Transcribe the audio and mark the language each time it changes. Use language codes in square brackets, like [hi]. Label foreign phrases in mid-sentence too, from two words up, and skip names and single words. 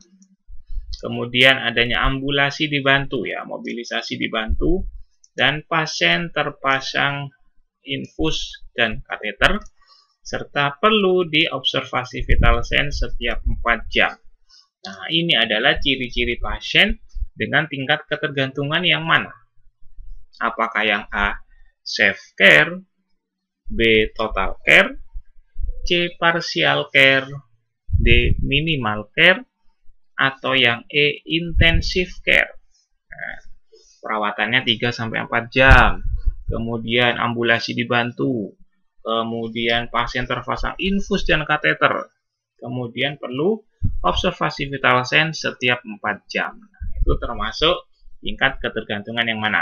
[id] Kemudian adanya ambulasi dibantu ya, mobilisasi dibantu, dan pasien terpasang infus dan kateter, serta perlu diobservasi [en] vital sign [id] setiap 4 jam. Nah, ini adalah ciri-ciri pasien dengan tingkat ketergantungan yang mana? Apakah yang [en] A, safe care, B, total care, C. Partial care, D. Minimal care, [id] atau yang E. [en] Intensive care. [id] Nah, perawatannya 3-4 jam, kemudian ambulasi dibantu, kemudian pasien terpasang infus dan kateter, kemudian perlu observasi [en] vital sign [id] setiap 4 jam. Nah, itu termasuk tingkat ketergantungan yang mana?